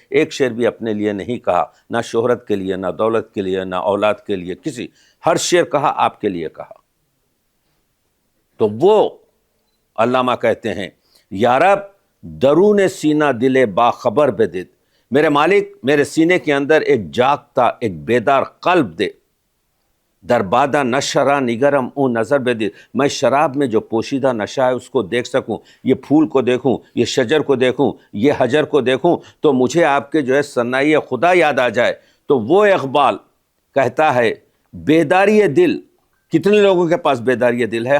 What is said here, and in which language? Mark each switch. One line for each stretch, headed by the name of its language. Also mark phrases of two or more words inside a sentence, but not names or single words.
Urdu: ایک شعر بھی اپنے لیے نہیں کہا، نہ شہرت کے لیے، نہ دولت کے لیے، نہ اولاد کے لیے، ہر شعر کہا آپ کے لیے کہا۔ تو وہ علامہ کہتے ہیں،
Persian: یا رب درون سینہ دل باخبر بدد،
Urdu: میرے مالک میرے سینے کے اندر ایک جاگتا، ایک بیدار قلب دے،
Persian: در بادہ نشرہ نگرم اون نظر بدد،
Urdu: میں شراب میں جو پوشیدہ نشہ ہے اس کو دیکھ سکوں، یہ پھول کو دیکھوں، یہ شجر کو دیکھوں، یہ حجر کو دیکھوں، تو مجھے آپ کے جو ہے ثنائی خدا یاد آ جائے۔ تو وہ اقبال کہتا ہے، بیداری دل، کتنے لوگوں کے پاس بیداری دل ہے؟